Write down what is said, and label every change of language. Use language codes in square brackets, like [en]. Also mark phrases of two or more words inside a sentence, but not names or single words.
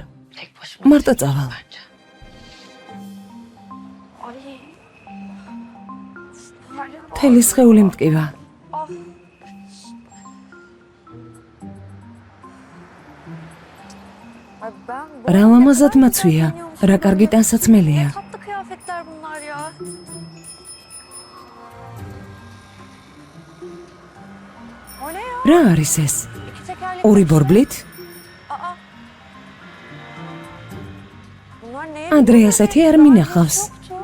[ka] მარტო წავალ. თელი სხეული მტკივა. რა ლამაზად მაცვია, რა კარგი ტანსაცმელია. [tr] Tatlı kıyafetler bunlar ya. O ne ya? [ka] რა არის ეს? [tr] İki tekerlekli. [ka] ორი ბორბლით? [tr] Bunlar neye? [ka] ადრე ასეთი არ მინახავს. [tr] Yoktu.